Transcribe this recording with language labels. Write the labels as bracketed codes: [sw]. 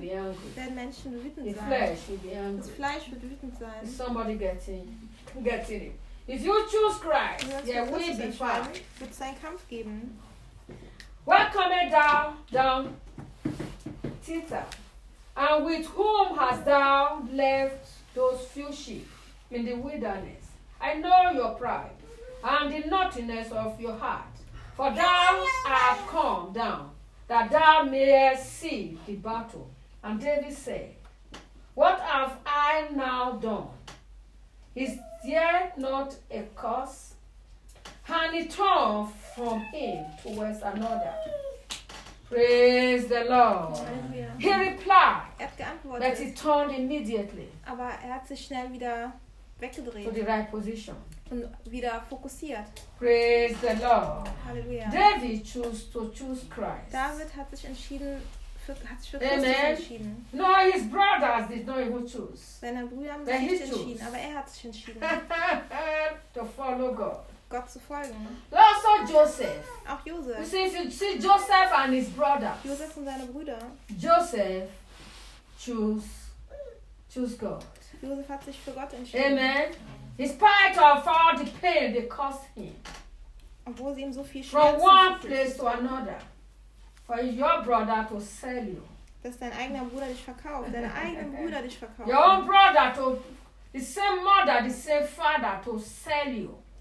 [de] werden Menschen wütend sein. Das Fleisch wird wütend sein. [en] Is somebody getting it? If you choose Christ, there will be fight. [de] Wird es einen Kampf geben? [en] Welcome down, Tita. And with whom hast thou left those few sheep in the wilderness? I know your pride and the naughtiness of your heart, for thou art come down, that thou mayest see the battle. And David said, what have I now done? Is there not a curse? And he turned from him towards another. Praise the Lord. He replied, but he turned immediately [de] aber hat sich schnell wieder weggedreht [en] to the right position. [de] Und wieder fokussiert. [en] Praise the Lord. [de] Halleluja. [en] David chose to choose Christ. [de] David hat sich entschieden für Christus entschieden. [en] No, his brothers did not even choose. [de] Seine Brüder haben sich nicht entschieden, aber er hat sich entschieden. [en] To follow God. [de] Gott zu folgen. [en] Also Joseph. [de] Auch Joseph. [en] You see, if you see Joseph and his brothers. [de] Joseph und seine Brüder. [en] Joseph choose God. [de] Joseph hat sich für Gott entschieden. [en] Amen. In spite of all the pain they caused him, [de] obwohl sie ihm so viel [en] from one place to another, for your brother to sell you, [de] dass dein eigener Bruder dich verkauft, dein eigener Bruder dich verkauft, [en] your own brother to the same mother, the same father to sell you.